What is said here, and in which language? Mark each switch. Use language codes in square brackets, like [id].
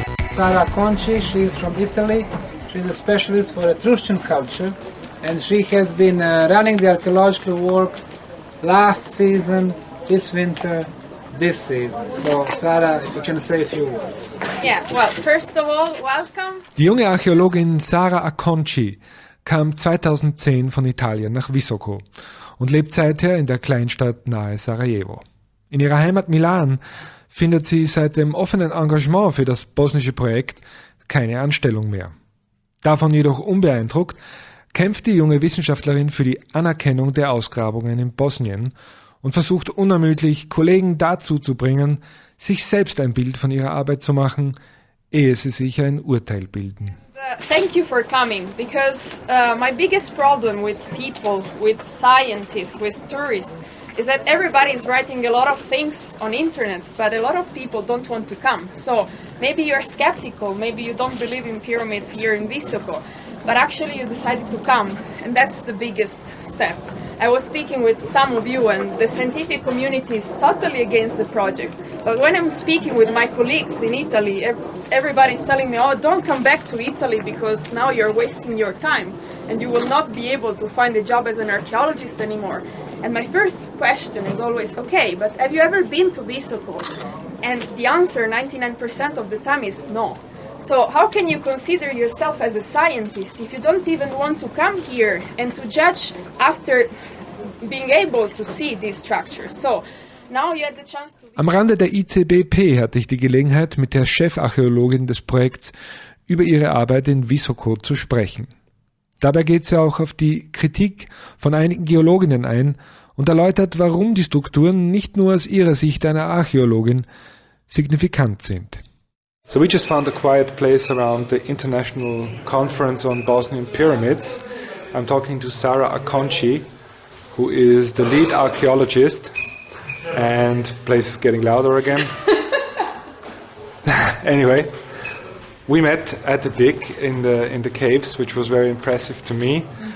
[en] Sara Acconci, she's from Italy. She's a specialist for Etruscan culture, and she has been running the archaeological work last season, this winter, this season. So, Sara, if you can say a few words. Yeah, well, first of all, welcome. [de] Die junge Archäologin Sara Acconci kam 2010 von Italien nach Visoko und lebt seither in der Kleinstadt nahe Sarajevo. In ihrer Heimat Milan findet sie seit dem offenen Engagement für das bosnische Projekt keine Anstellung mehr. Davon jedoch unbeeindruckt kämpft die junge Wissenschaftlerin für die Anerkennung der Ausgrabungen in Bosnien und versucht unermüdlich, Kollegen dazu zu bringen, sich selbst ein Bild von ihrer Arbeit zu machen, ehe sie sich ein Urteil bilden. [en] Thank you for coming, because my biggest problem with people, with scientists, with tourists, is that everybody is writing a lot of things on internet, but a lot of people don't want to come. So maybe you're skeptical, maybe you don't believe in pyramids here in Visoko, but actually you decided to come, and that's the biggest step. I was speaking with some of you, and the scientific community is totally against the project. But when I'm speaking with my colleagues in Italy, everybody's telling me, oh, don't come back to Italy because now you're wasting your time and you will not be able to find a job as an archaeologist anymore. And my first question is always, okay, but have you ever been to Visoko? And the answer 99% of the time is no. So how can you consider yourself as a scientist if you don't even want to come here and to judge after being able to see these structures? So now you had the chance to... [de] Am Rande der ICBP hatte ich die Gelegenheit, mit der Chef-Archäologin des Projekts über ihre Arbeit in Visoko zu sprechen. Dabei geht sie auch auf die Kritik von einigen Geologinnen ein und erläutert, warum die Strukturen nicht nur aus ihrer Sicht einer Archäologin signifikant sind. [en] So we just found a quiet place around the International Conference on Bosnian Pyramids. I'm talking to Sara Acconci, who is the lead archaeologist, and place is getting louder again. Anyway, we met at the dig in the caves, which was very impressive to me.